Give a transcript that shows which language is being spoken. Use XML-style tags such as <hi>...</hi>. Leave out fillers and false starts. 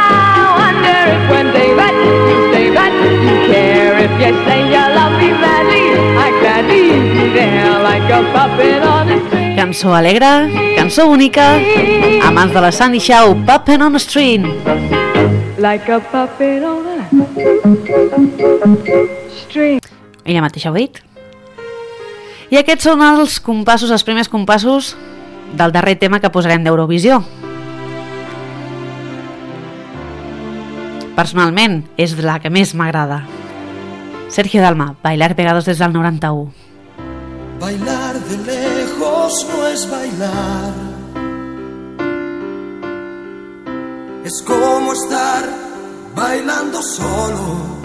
<en>I wonder if one day back, you stay back, you care. If you say you love me madly, I'd gladly be there like a puppet on a string.</en> <ca>Cançó alegre, cançó única, a mans de la Sandy Shaw, Puppet on a String.</ca> <en>Like a puppet on a string.</en> <ca>Ella mateixa ho ha dit. I aquests són els compassos, els primers compassos del darrer tema que posarem d'Eurovisió. Personalment, és la que més m'agrada. Sergio Dalma, Bailar pegados des del 91.</ca> <es>Bailar de lejos no es bailar, es como estar bailando solo.</es>